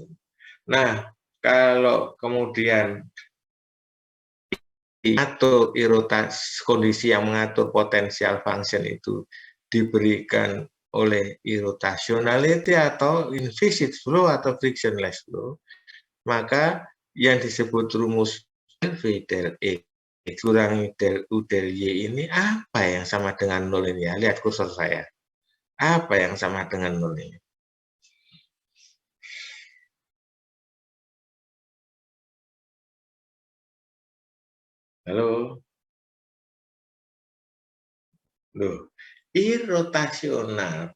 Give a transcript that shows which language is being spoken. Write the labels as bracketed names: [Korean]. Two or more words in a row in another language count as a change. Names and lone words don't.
[Indonesian] Nah, kalau kemudian atau kondisi yang mengatur [English] potensial function [Indonesian] itu diberikan oleh irrotationality atau [English] implicit flow [Indonesian] atau [English] frictionless flow, [Indonesian] maka yang disebut rumus [English] del V del X [Indonesian] kurangi [English] del U del Y [Indonesian] ini apa yang sama dengan 0 ini ya? Lihat kursor saya. Apa yang sama dengan 0 ini? Halo? Loh, irrotasional.